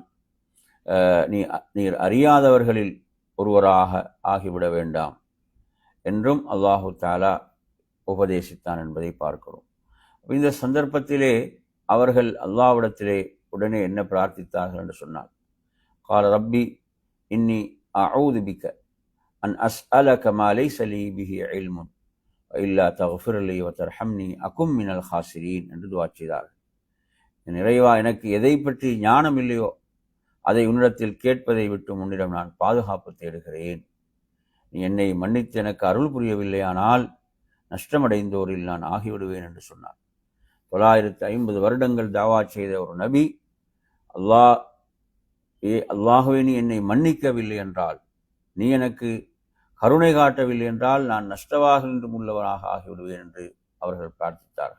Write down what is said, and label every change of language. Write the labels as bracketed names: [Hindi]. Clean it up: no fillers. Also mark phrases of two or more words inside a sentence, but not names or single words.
[Tamil] நீர் அறியாதவர்களில் ஒருவராக ஆகிவிட வேண்டாம் என்றும் அல்லாஹு தஆலா உபதேசித்தான் என்பதை பார்க்கிறோம். இந்த சந்தர்ப்பத்திலே அவர்கள் அல்லாஹ்விடத்திலே உடனே என்ன பிரார்த்தித்தார்கள் என்று சொன்னால், [Arabic] قال ربي إني أعوذ بك أن أسألك ما ليس لي به علم وإلا تغفر لي وترحمني أكن من الخاسرين [Tamil] என்று துஆ செய்தார்கள். இறைவா, எனக்கு எதை பற்றி ஞானம் இல்லையோ அதை உன்னிடத்தில் கேட்பதை விட்டு உன்னிடம் நான் பாதுகாப்பு தேடுகிறேன். நீ என்னை மன்னித்து எனக்கு அருள் புரியவில்லையானால் நஷ்டமடைந்தோரில் நான் ஆகிவிடுவேன் என்று சொன்னார். 950 வருடங்கள் தாவா செய்த ஒரு நபி, அல்லாஹ்வே நீ என்னை மன்னிக்கவில்லை என்றால், நீ எனக்கு கருணை காட்டவில்லை என்றால் நான் நஷ்டவாகின்றும் உள்ளவனாக ஆகிவிடுவேன் என்று அவர்கள் பிரார்த்தித்தார்கள்.